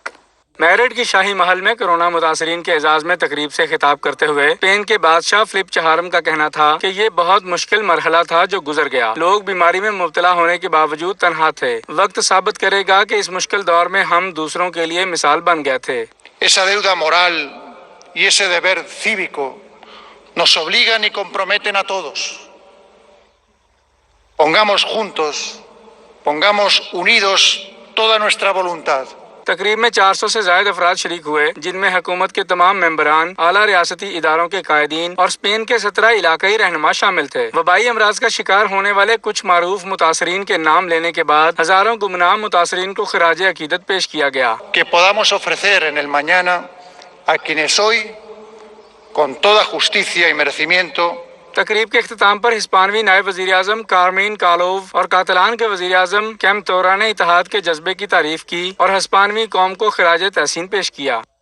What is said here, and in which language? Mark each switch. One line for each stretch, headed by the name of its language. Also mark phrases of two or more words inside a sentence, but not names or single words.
Urdu: میرٹھ کی شاہی محل میں کورونا متاثرین کے اعزاز میں تقریب سے خطاب کرتے ہوئے اسپین کے بادشاہ فیلیپ چہارم کا کہنا تھا کہ یہ بہت مشکل مرحلہ تھا جو گزر گیا۔ لوگ بیماری میں مبتلا ہونے کے باوجود تنہا تھے۔ وقت ثابت کرے گا کہ اس مشکل دور میں ہم دوسروں کے لیے مثال بن گئے تھے۔
Spanish: Esa deuda moral y ese deber cívico nos obligan y comprometen a todos. Pongamos juntos, pongamos unidos toda nuestra voluntad.
Urdu: تقریب میں 400 سے زائد افراد شریک ہوئے، جن میں حکومت کے تمام ممبران، اعلیٰ ریاستی اداروں کے قائدین اور اسپین کے 17 علاقائی رہنما شامل تھے۔ وبائی امراض کا شکار ہونے والے کچھ معروف متاثرین کے نام لینے کے بعد ہزاروں گمنام متاثرین کو خراج عقیدت پیش کیا گیا۔
Spanish: Que podamos ofrecer en el mañana a quienes hoy, con toda justicia y merecimiento,
Urdu: تقریب کے اختتام پر ہسپانوی نائب وزیر اعظم کارمین کالوو اور کاتالان کے وزیر اعظم کیم تورا نے اتحاد کے جذبے کی تعریف کی اور ہسپانوی قوم کو خراج تحسین پیش کیا۔